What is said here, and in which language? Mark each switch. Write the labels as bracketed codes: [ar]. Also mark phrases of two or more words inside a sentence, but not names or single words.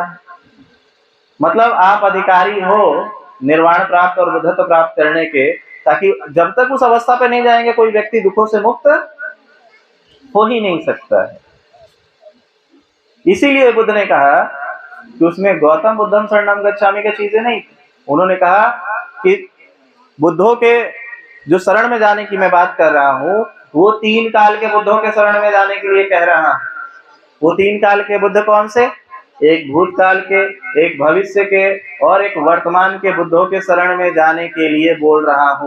[hi] मतलब आप अधिकारी हो निर्वाण प्राप्त और बुद्धत्व प्राप्त करने के, ताकि जब तक उस अवस्था पे नहीं जाएंगे कोई व्यक्ति दुखों से मुक्त हो ही नहीं सकता है। इसीलिए बुद्ध ने कहा कि उसमें गौतम [pi] बुद्धम शरणम गच्छामि [hi] की चीजें नहीं। उन्होंने कहा कि बुद्धों के जो शरण में जाने की मैं बात कर रहा हूँ, वो 3 काल के बुद्धों के शरण में जाने के लिए कह रहा हूँ। वो 3 काल के बुद्ध कौन से? एक भूतकाल के, एक भविष्य के और एक वर्तमान के बुद्धों के शरण में जाने के लिए बोल रहा हूँ।